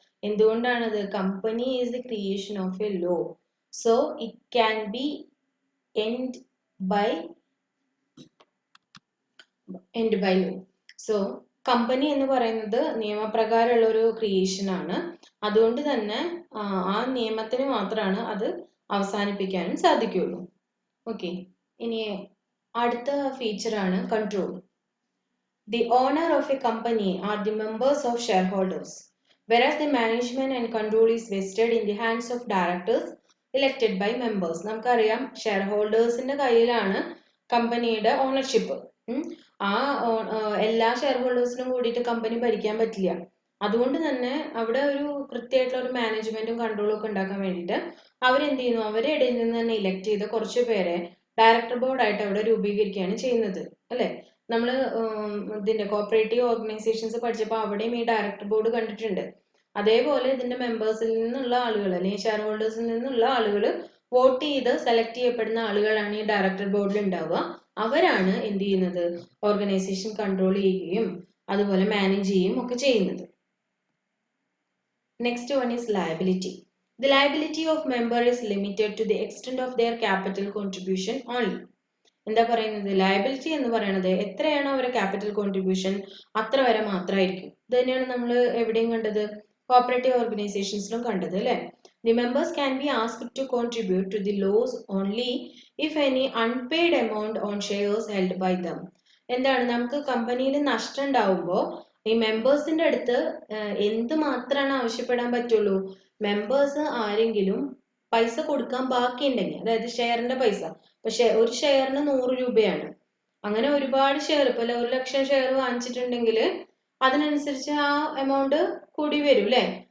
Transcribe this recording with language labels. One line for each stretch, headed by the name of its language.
Malayalam: എന്തുകൊണ്ടാണത്,
English: Company is the creation of a law, so it can be end by law.
Malayalam: So company എന്ന് പറയുന്നത് നിയമപ്രകാരമുള്ള ഒരു creation ആണ്. അതുകൊണ്ട് തന്നെ ആ നിയമത്തിന് മാത്രമാണ് അത് അവസാനിപ്പിക്കാനും സാധിക്കുള്ളൂ. ഓക്കെ, ഇനി അടുത്ത ഫീച്ചർ ആണ് control.
English: The owner of a company are the members of share holders whereas the management and control is vested in the hands of directors elected by members.
Malayalam: നമുക്കറിയാം ഷെയർ ഹോൾഡേഴ്സിന്റെ കയ്യിലാണ് കമ്പനിയുടെ ഓണർഷിപ്പ്. ആ എല്ലാ share ഹോൾഡേഴ്സിനും കൂടിയിട്ട് company ഭരിക്കാൻ പറ്റില്ല. അതുകൊണ്ട് തന്നെ അവിടെ ഒരു കൃത്യമായിട്ടുള്ള ഒരു മാനേജ്മെന്റും കൺട്രോളും ഒക്കെ ഉണ്ടാക്കാൻ വേണ്ടിയിട്ട് അവരെന്ത് ചെയ്യുന്നു, അവരുടെ ഇടയിൽ നിന്ന് തന്നെ ഇലക്ട് ചെയ്ത കുറച്ച് പേരെ ഡയറക്ടർ ബോർഡായിട്ട് അവിടെ രൂപീകരിക്കുകയാണ് ചെയ്യുന്നത് അല്ലെ. നമ്മൾ ഇതിന്റെ കോപ്പറേറ്റീവ് ഓർഗനൈസേഷൻസ് പഠിച്ചപ്പോൾ അവിടെയും ഈ ഡയറക്ടർ ബോർഡ് കണ്ടിട്ടുണ്ട്. അതേപോലെ ഇതിന്റെ മെമ്പേഴ്സിൽ നിന്നുള്ള ആളുകൾ അല്ലെങ്കിൽ ഷെയർ ഹോൾഡേഴ്സിൽ നിന്നുള്ള ആളുകൾ വോട്ട് ചെയ്ത് സെലക്ട് ചെയ്യപ്പെടുന്ന ആളുകളാണ് ഈ ഡയറക്ടർ ബോർഡിൽ ഉണ്ടാവുക. അവരാണ് എന്ത് ചെയ്യുന്നത്, ഓർഗനൈസേഷൻ കൺട്രോൾ ചെയ്യുകയും അതുപോലെ മാനേജ് ചെയ്യുകയും ഒക്കെ ചെയ്യുന്നത്.
English: Next one is liability. The liability of member is limited to the extent of their capital contribution only.
Malayalam: എന്താ പറയുന്നത്, ലയബിലിറ്റി എന്ന് പറയുന്നത് എത്രയാണോ അവരുടെ ക്യാപിറ്റൽ കോൺട്രിബ്യൂഷൻ അത്ര വരെ മാത്രമായിരിക്കും. ഇത് തന്നെയാണ് നമ്മൾ എവിടെയും കണ്ടത്, കോപ്പറേറ്റീവ് ഓർഗനൈസേഷൻസിലും കണ്ടത് അല്ലേ.
English: The members can be asked to contribute to the laws only if any unpaid amount on shares held by them.
Malayalam: എന്താണ്, നമുക്ക് കമ്പനിയിൽ നഷ്ടം ഉണ്ടാവുമ്പോൾ ഈ മെമ്പേഴ്സിന്റെ അടുത്ത് എന്ത് മാത്രമാണ് ആവശ്യപ്പെടാൻ പറ്റുള്ളൂ, മെമ്പേഴ്സ് ആരെങ്കിലും പൈസ കൊടുക്കാൻ ബാക്കിയുണ്ടെങ്കിൽ, അതായത് ഷെയറിന്റെ പൈസ, പക്ഷെ ഒരു ഷെയറിന് 100 രൂപയാണ്, അങ്ങനെ ഒരുപാട് ഷെയർ, ഇപ്പോൾ 1,00,000 ഷെയർ വാങ്ങിച്ചിട്ടുണ്ടെങ്കിൽ അതിനനുസരിച്ച് ആ എമൗണ്ട് കൂടി വരും അല്ലേ.